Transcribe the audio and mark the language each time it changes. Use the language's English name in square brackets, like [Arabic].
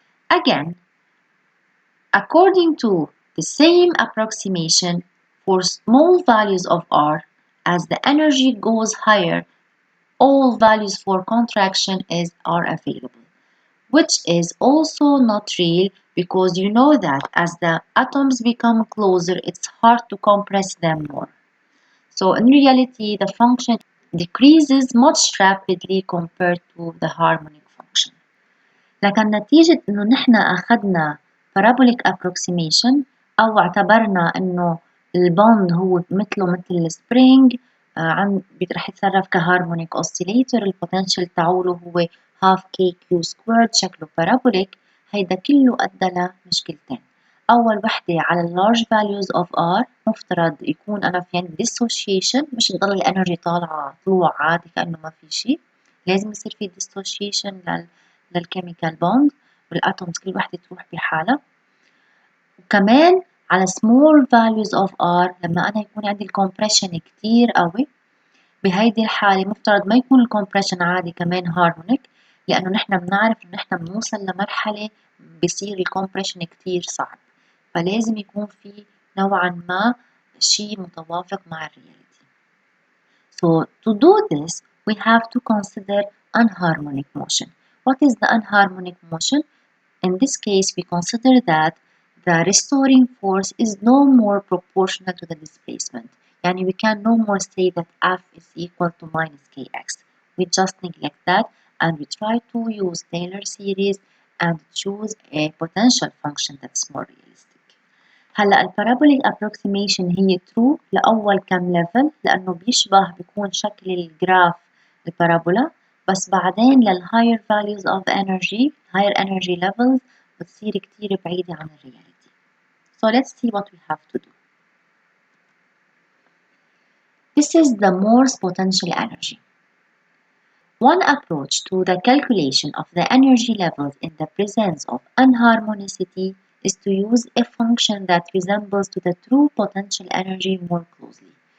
[English] Again, according to the same approximation, for small values of R, as the energy goes higher, all values for contraction are available, which is also not real because you know that as the atoms become closer, it's hard to compress them more. So in reality, the function decreases much rapidly compared to the harmonic function. [Arabic] لكن نتيجة إنه نحن أخذنا [English] parabolic approximation [Arabic] أو اعتبرنا إنه البوند هو مثل السبرينج رح يتصرف كهارمونيك اوسيليتر، البوتنشال تاعوله هو [English] half kq squared [Arabic] شكله parabolic. هيدا كله أدى لمشكلتين. أول وحدة على [English] large values of R [Arabic] مفترض يكون أنا في عندي dissociation، مش تضل الانرجي طالعة طلوع عادي كأنه ما في شيء، لازم يصير في dissociation للكيميكال بوند والاتومز كل وحدة تروح بحالها. وكمان على [English] small values of R [Arabic] لما أنا يكون عندي الكompression كتير قوي، بهيدي الحالة مفترض ما يكون الكompression عادي كمان هارمونيك، لأنه نحن بنعرف إنه نحن بنوصل لمرحلة بصير الكompression كتير صعب، فلازم يكون في نوعا ما شيء متوافق مع الرياليتي. [English] So to do this we have to consider anharmonic motion. What is the anharmonic motion? In this case we consider that the restoring force is no more proportional to the displacement. Yani we can no more say that F is equal to minus kx. We just neglect that and we try to use Taylor series and choose a potential function that's more realistic. [Arabic] هلا البارابوليك approximation هي true لأول كم level لأنه بيكون شكل الجراف البارابولا، بس بعدين لل [English] higher values of higher energy levels [Arabic] بتصير كتير بعيدة عن الرياليتي. [English] So let's see what we have to do. This is the Morse potential energy. One approach to the calculation of the energy levels in the presence of anharmonicity is to use a function that resembles to the true potential energy more closely.